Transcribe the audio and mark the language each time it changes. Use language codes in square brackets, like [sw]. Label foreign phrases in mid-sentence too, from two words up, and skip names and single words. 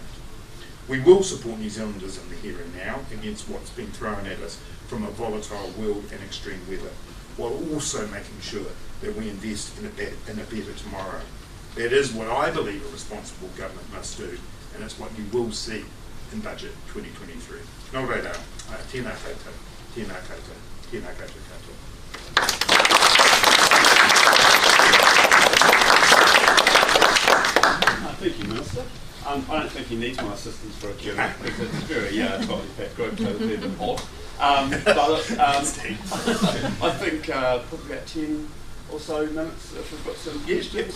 [en] We will support New Zealanders in the here and now against what's been thrown at us from a volatile world and extreme weather, while also making sure that we invest in a better tomorrow. That is what I believe a responsible government must do, and it's what you will see in Budget 2023. [mi] Nō reira, tēnā koutou, tēnā koutou, tēnā koutou katoa. [en] Thank you, Minister. I don't think he needs my assistance for a Q&A because it's very tightly packed group, so it's a bit odd. But I think probably about 10 or so minutes if we've got some questions.